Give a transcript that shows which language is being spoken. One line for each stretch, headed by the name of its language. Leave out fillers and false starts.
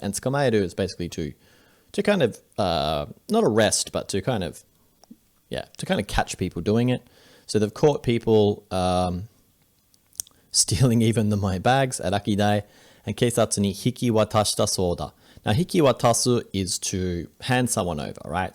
English: And 捕まえる is basically to kind of, not arrest, but to kind of catch people doing it. So they've caught people stealing even the マイ bags at Akidai.
Japanese: And 警察に引き渡したそうだ.
English: Now, 引き渡す is to hand someone over, right?